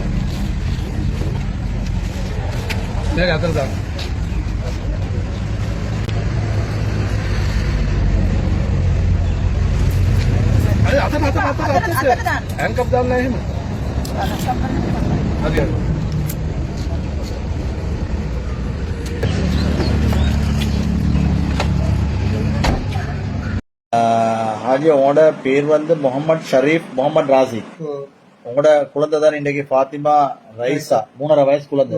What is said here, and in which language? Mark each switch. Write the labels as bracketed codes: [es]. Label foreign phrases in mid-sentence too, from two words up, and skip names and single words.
[ms] Dia kata tak. Ada. Angkat dalam lain. Ada. [ta] ஹாஜி, உங்களோட பேர் வந்து முகமது ஷரீப் முகமது ராசி. உங்களோட குழந்தை தான் இன்றைக்கு ஃபாத்திமா ரைசா 3.5 வயசு குழந்தை.